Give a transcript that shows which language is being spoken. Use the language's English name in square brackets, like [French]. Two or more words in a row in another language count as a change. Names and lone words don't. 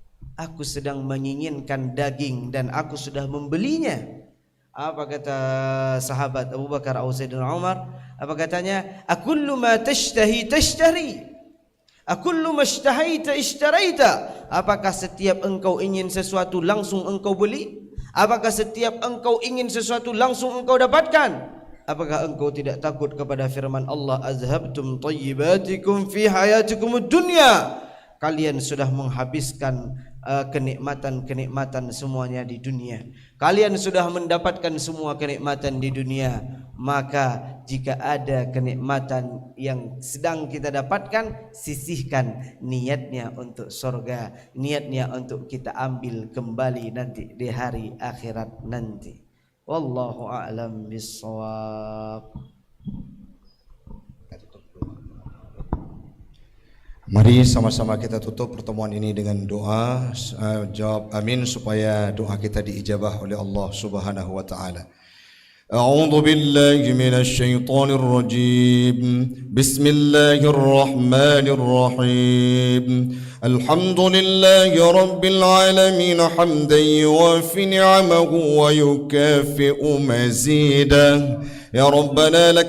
[Indonesian] aku sedang menginginkan daging dan aku sudah membelinya. Apa kata sahabat Abu Bakar atau Sayyidina Umar? Apa katanya? [Arabic] أكلما تشتهي تشتري، أكلما اشتهيت اشتريت. [Indonesian] Apakah setiap engkau ingin sesuatu langsung engkau beli? Apakah setiap engkau ingin sesuatu langsung engkau dapatkan? Apakah engkau tidak takut kepada firman Allah, [Arabic] أذهبتم طيباتكم في حياتكم الدنيا? [Indonesian] Kalian sudah menghabiskan kenikmatan-kenikmatan semuanya di dunia. Kalian sudah mendapatkan semua kenikmatan di dunia. Maka jika ada kenikmatan yang sedang kita dapatkan, sisihkan niatnya untuk surga, niatnya untuk kita ambil kembali nanti di hari akhirat nanti. [Arabic] والله أعلم بالصواب. [Indonesian] Mari sama-sama kita tutup pertemuan ini dengan doa, jawab amin supaya doa kita diijabah oleh Allah [Arabic] سبحانه وتعالى. أعوذ بالله من الشيطان الرجيم بسم الله الرحمن الرحيم الحمد لله رب العالمين حمدا يوافي نعمه ويكافئ مزيدا يا ربنا لك